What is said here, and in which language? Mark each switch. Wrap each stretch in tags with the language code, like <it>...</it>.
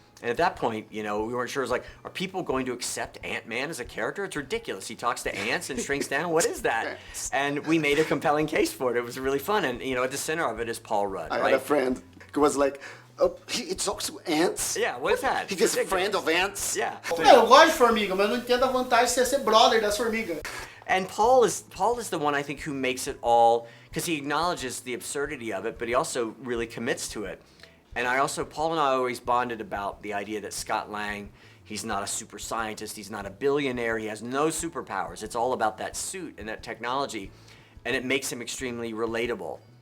<en>And at that point, we weren't sure. It was like, are people going to accept Ant-Man as a character? It's ridiculous. He talks to ants and shrinks down. What is that? And we made a compelling case for it. It was really fun. And, at the center of it is Paul Rudd, right? I had a friend who was like, oh, he talks to ants? Yeah, what is that? He's a friend of ants? Yeah.</en> <pt>Eu gosto de formiga, mas não entendo a vantagem de você ser brother das formigas.</pt> <en>And Paul is the one, I think, who makes it all, because he acknowledges the absurdity of it, but he also really commits to it. And Paul and I always bonded about the idea that Scott Lang, he's not a super scientist, he's not a billionaire, he has no superpowers. It's all about that suit and that technology, and it makes him extremely relatable.</en>